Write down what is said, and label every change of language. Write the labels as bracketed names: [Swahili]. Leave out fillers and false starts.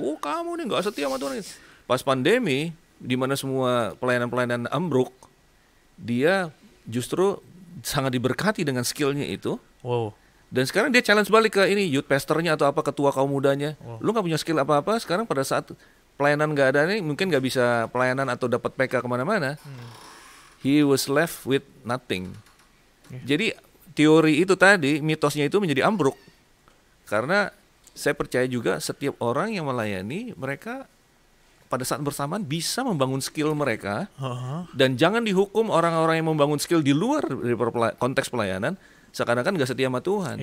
[Indonesian] Oh kamu nih nggak setia sama Tuhan. Pas pandemi, di mana semua pelayanan-pelayanan ambruk, dia justru sangat diberkati dengan skillnya itu. Wow. Dan sekarang dia challenge balik ke ini youth pastornya atau apa ketua kaum mudanya. Lu nggak punya skill apa-apa. Sekarang pada saat pelayanan nggak ada nih, mungkin nggak bisa pelayanan atau dapat PK kemana-mana. [English] He was left with nothing. [Indonesian] Jadi teori itu tadi, mitosnya itu menjadi ambruk. Karena saya percaya juga setiap orang yang melayani, mereka pada saat bersamaan bisa membangun skill mereka. Dan jangan dihukum orang-orang yang membangun skill di luar dari konteks pelayanan, seakan-akan gak setia sama Tuhan.